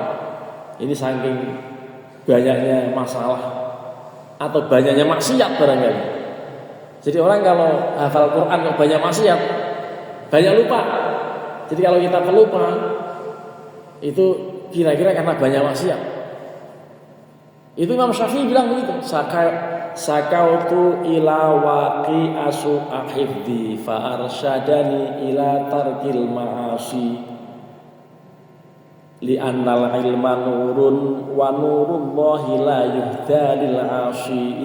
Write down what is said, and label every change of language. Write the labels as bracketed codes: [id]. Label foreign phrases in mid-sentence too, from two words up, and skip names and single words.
[id] Ini saking banyaknya masalah atau banyaknya maksiat barangkali. Jadi orang kalau hafal Quran kok banyak maksiat, banyak lupa. Jadi kalau kita pelupa itu kira-kira karena banyak maksiat. Itu Imam Syafi'i bilang begitu. [ar] شكوت إلى وكيع سوء حفظي فأرشدني إلى ترك المعاصي. لأن العلم نور ونور الله لا يهدى لعاصي.